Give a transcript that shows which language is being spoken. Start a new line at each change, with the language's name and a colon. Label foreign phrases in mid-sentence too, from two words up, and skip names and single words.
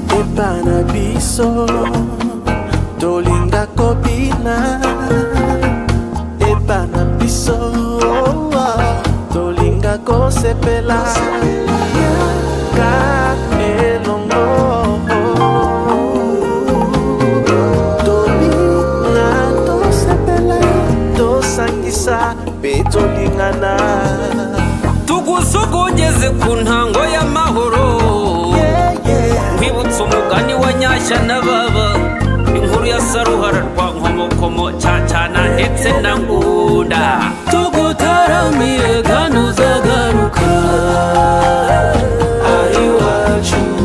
Lingala: epana biso tolinga kobina epana biso tolinga kosepela ka elongo tolinga tosepela tosangisa pe tolingana
Kinyarwanda: tugusogongeze ku ntango y'amahoro nkwibutsa umugani wa nyashya na baba inkuru ya saruhara rwa nkomokomo cyacana ndetse na ngunda tugutaramiye kandi uzagaruka ari wacu